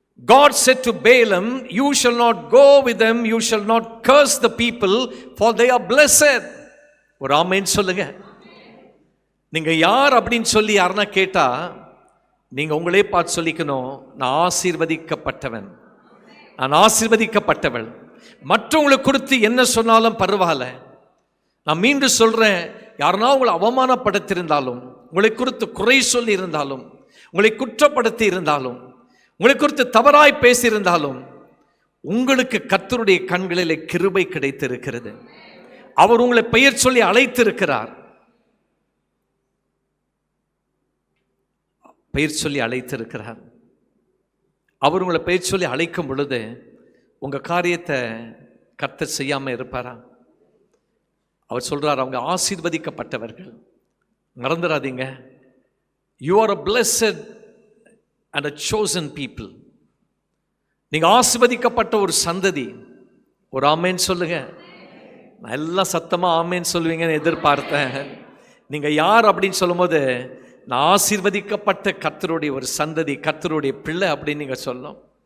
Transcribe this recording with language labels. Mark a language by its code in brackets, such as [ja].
[en] God said to Balaam, you shall not go with them, you shall not curse the people, for they are blessed. [ta] ஒரு ஆமென் சொல்லுங்க. நீங்க யார் அப்படின்னு சொல்லி யாருன்னா கேட்டா நீங்க உங்களே பார்த்து சொல்லிக்கணும், நான் ஆசீர்வதிக்கப்பட்டவன், நான் ஆசீர்வதிக்கப்பட்டவள். மற்றவங்களுக்கு கொடுத்து என்ன சொன்னாலும் பரவாயில்ல. நான் மீண்டும் சொல்றேன், யாருன்னா உங்களை அவமானப்படுத்தியிருந்தாலும், உங்களை குறித்து குறை சொல்லி இருந்தாலும், உங்களை குற்றப்படுத்தி இருந்தாலும், உங்களை குறித்து தவறாய் பேசியிருந்தாலும், உங்களுக்கு கர்த்தருடைய கண்களிலே கிருபை கிடைத்திருக்கிறது. அவர் உங்களை பெயர் சொல்லி அழைத்திருக்கிறார். பெயர் சொல்லி அழைத்திருக்கிறார். அவர் உங்களை பெயர் சொல்லி அழைக்கும் பொழுது உங்க காரியத்தை கர்த்தர் செய்யாம இருப்பாரா? அவர் சொல்றார், அவங்க ஆசீர்வதிக்கப்பட்டவர்கள். மறந்துடாதீங்க, [en] you are a blessed and a chosen people. [ta] நீங்க ஆசீர்வதிக்கப்பட்ட ஒரு சந்ததி. ஒரு ஆமென் சொல்லுங்க. நான் எல்லாம் சத்தமாக ஆமேன்னு சொல்லுவீங்கன்னு எதிர்பார்த்தேன். நீங்கள் யார் அப்படின்னு சொல்லும்போது நான் ஆசீர்வதிக்கப்பட்ட கர்த்தருடைய ஒரு சந்ததி, கர்த்தருடைய பிள்ளை அப்படின்னு நீங்கள் சொல்லணும்.